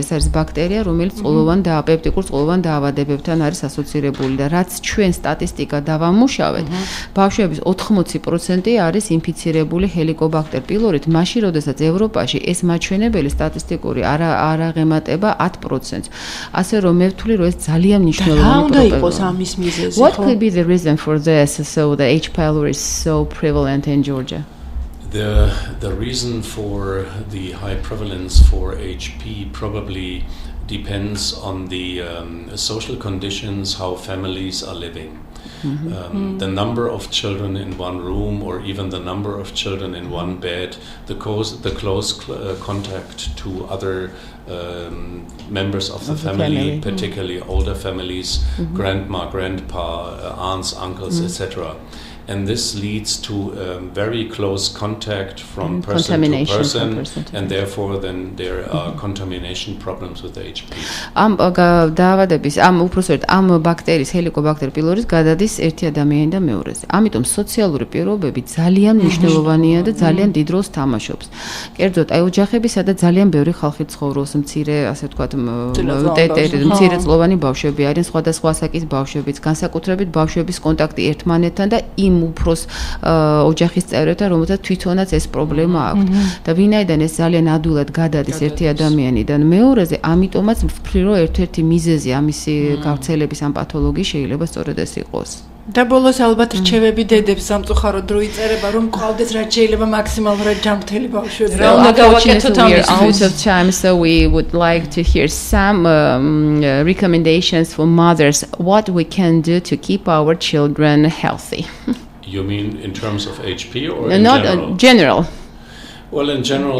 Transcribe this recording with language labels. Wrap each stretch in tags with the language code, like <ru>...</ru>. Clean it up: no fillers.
<ka>ეს არის ბაქტერია, რომელიც წყლოვან და პეპტიკურ წყლოვან დაავადებებთან არის ასოცირებული და რაც ჩვენ სტატისტიკა დავამუშავეთ, ბავშვების 80% არის ინფიცირებული ჰელიკობაქტერ პილორით, მაშინ როდესაც ევროპაში ეს მაჩვენებელი სტატისტიკური არ აღემატება 10%. ასე რომ მე ვთვლი, რომ ეს ძალიან მნიშვნელოვანი პრობლემაა.</ka> <en>What could be the reason for this, so the H. pylori is so prevalent in Georgia? The reason for the high prevalence for HP probably depends on the social conditions, how families are living. The number of children in one room, or even the number of children in one bed, the close contact to other members of the family, particularly older families, grandma, grandpa, aunts, uncles, etc. And this leads to very close contact from person to person, and therefore then there are contamination problems with HP.</en> <ka>ამ დაავადების, უпростоრად ამ ბაქტერიის, ჰელიკობაქტერ პილორის გადადის ერთი ადამიანი და მეორეზე. ამიტომ სოციალური პირობები ძალიან მნიშვნელოვანია და ძალიან დიდ როლს თამაშობს. კერძოდ, აი ოჯახები, სადაც ძალიან ბევრი ხალხი ცხოვრობს, მცირე, ასე ვთქვათ, მცირე წლოვანი ბავშვები არიან, სხვადასხვა ასაკის ბავშვებიც, განსაკუთრებით ბავშვების კონტაქტი ერთმანეთთან და იმ უფროს ოჯახის წევრებთან, რომელთაც თვითონაც ეს პრობლემა აქვს. და ვინაიდან ეს ძალიან ადვილად გადადის ერთი ადამიანიდან მეორეზე, ამიტომაც ვფიქრობ, რომ ერთ-ერთი მიზეზი ამისი გავრცელების ამ პათოლოგიის შეიძლება სწორედ ეს იყოს. და ბოლოს ალბათ რჩევები დედებს სამწუხაროდ რო იწერება რომ ყავდეს რაც შეიძლება მაქსიმალურად ჯანმრთელი ბავშვები. რა უნდა გავაკეთოთ ამის</ka> <en>out of time, so we would like to hear some recommendations for mothers what we can do to keep our children healthy. You mean in terms of HP or not general? Well, in general.</en>